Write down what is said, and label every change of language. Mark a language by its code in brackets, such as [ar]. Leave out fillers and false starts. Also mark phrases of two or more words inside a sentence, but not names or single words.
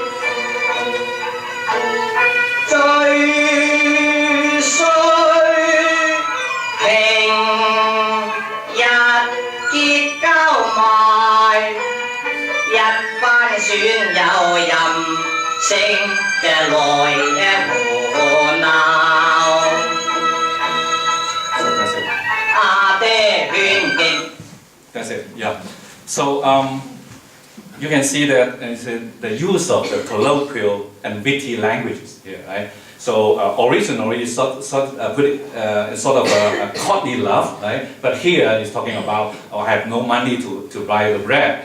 [yue] 最衰平日結交埋，一班損友任性嘅來胡鬧，阿爹勸極。 [en] That's it. Yeah. So you can see that the use of the colloquial and witty languages here, right? So originally it's sort of a courtly love, right? But here it's talking about, I have no money to buy the bread.